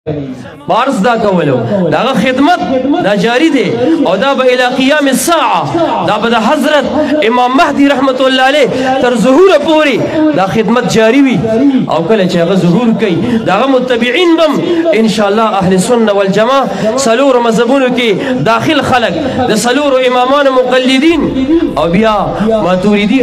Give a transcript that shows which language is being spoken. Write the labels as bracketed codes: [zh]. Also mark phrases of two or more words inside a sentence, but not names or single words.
[ps] بارز دا کولو دا خدمت دا جاری دی او دا با [ar] الى قیام الساعه [ps] دا با حضرت امام مهدی رحمت الله علیه تر ظهور پوری دا خدمت جاری وی او کله چې هغه ظهور کوي دا متبعین بم [ar] ان شاء الله اهل سنت والجماعه [ps] سلور مذهبونو کې داخل خلق د سلور امامان مقلدین او بیا ماتوریدی